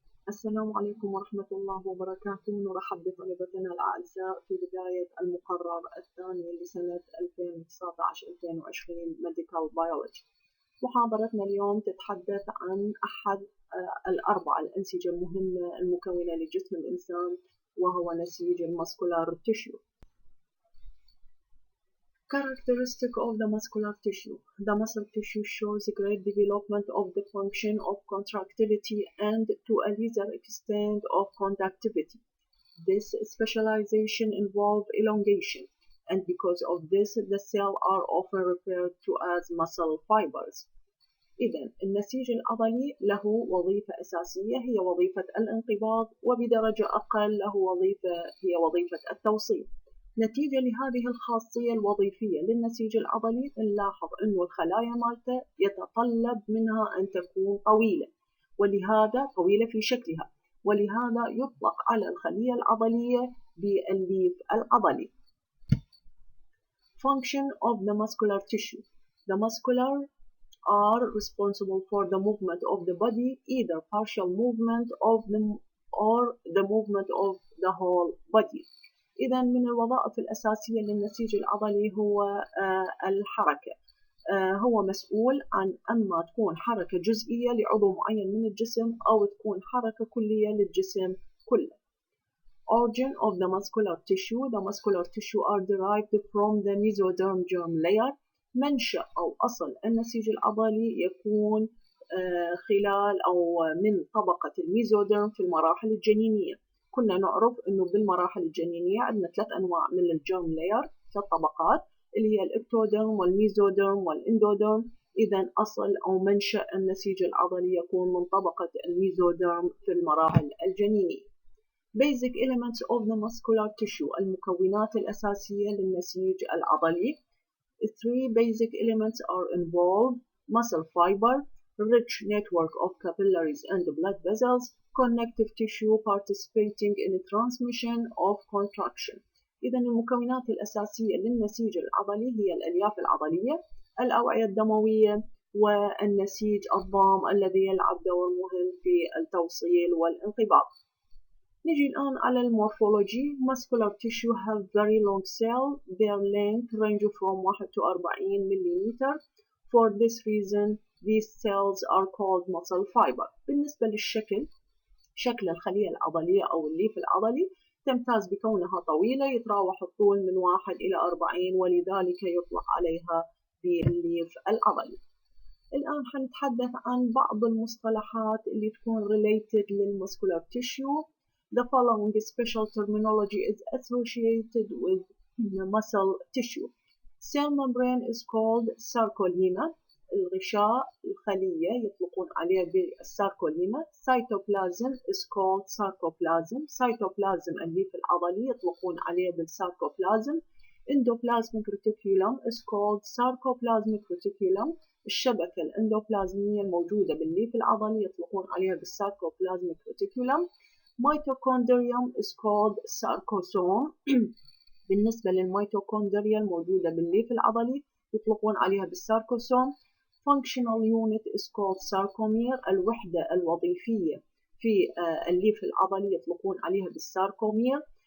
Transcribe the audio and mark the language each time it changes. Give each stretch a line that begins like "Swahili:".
Arabic: السلام عليكم ورحمة الله وبركاته. نرحب بطلبتنا الأعزاء في بداية المقرر الثاني لسنة 2019-2020 Medical Biology. محاضرتنا اليوم تتحدث عن أحد الأربع الأنسجة المهمة المكونة لجسم الإنسان، وهو نسيج المسكولار تيشيو.
English: Characteristic of the muscular tissue. The muscle tissue shows great development of the function of contractility and to a lesser extent of conductivity. This specialization involves elongation, and because of this, the cells are often referred to as muscle fibers.
Arabic: إذن النسيج العضلي له وظيفة أساسية هي وظيفة الانقباض، وبدرجة أقل له وظيفة هي وظيفة التوصيل. نتيجة لهذه الخاصية الوظيفية للنسيج العضلي نلاحظ أنه الخلايا مالته يتطلب منها أن تكون طويلة، ولهذا طويلة في شكلها، ولهذا يطلق على الخلية العضلية بالليف العضلي.
English: Function of the muscular tissue. The muscular are responsible for the movement of the body, either partial movement of them or the movement of the whole body.
Arabic: إذا من الوظائف الأساسية للنسيج العضلي هو الحركة. هو مسؤول عن أما تكون حركة جزئية لعضو معين من الجسم أو تكون حركة كلية للجسم كله.
English: Origin of the muscular tissue. The muscular tissue are derived from the mesoderm germ layer.
Arabic: منشأ أو أصل النسيج العضلي يكون خلال أو من طبقة الميزوديرم في المراحل الجنينية. كنا نعرف أنه بالمراحل الجنينية عندنا ثلاث أنواع من الجيرم لاير، ثلاث طبقات اللي هي الإكتوديرم والميزوديرم والإندوديرم. إذا أصل أو منشأ النسيج العضلي يكون من طبقة الميزوديرم في المراحل الجنينية.
English: Basic elements of the muscular tissue.
Arabic: المكونات الأساسية للنسيج العضلي.
English: Three basic elements are involved: muscle fiber, rich network of capillaries and blood vessels, connective tissue participating in transmission of contraction.
Arabic: إذا المكونات الأساسية للنسيج العضلي هي الألياف العضلية، الأوعية الدموية، والنسيج الضام الذي يلعب دور مهم في التوصيل والانقباض. نجي الآن على المورفولوجي.
English: Muscular tissue have very long cells. Their length range from 1 to 40 millimeter. For this reason, these cells are called muscle fiber.
Arabic: بالنسبة للشكل، شكل الخلية العضلية أو الليف العضلي تمتاز بكونها طويلة، يتراوح الطول من 1 إلى 40، ولذلك يطلق عليها بالليف العضلي. الآن حنتحدث عن بعض المصطلحات اللي تكون related للmuscular tissue.
English: The following special terminology is associated with the muscle tissue. Cell membrane is called sarcolemma.
Arabic: الغشاء الخلية يطلقون عليه بالساركوليما.
English: Cytoplasm is called sarcoplasm.
Arabic: Cytoplasm الليف العضلي يطلقون عليه بالساركوبلازم.
English: Endoplasmic reticulum is called sarcoplasmic reticulum.
Arabic: الشبكة الإندوبلازمية الموجودة بالليف العضلي يطلقون عليها بالساركوبلازميك reticulum.
English: Mitochondrium is called sarcosome.
Arabic: بالنسبة للميتوكوندريا الموجودة بالليف العضلي يطلقون عليها بالساركوسوم.
English: Functional unit is called sarcomere.
Arabic: الوحدة الوظيفية في الليف العضلي يطلقون عليها بالساركومير.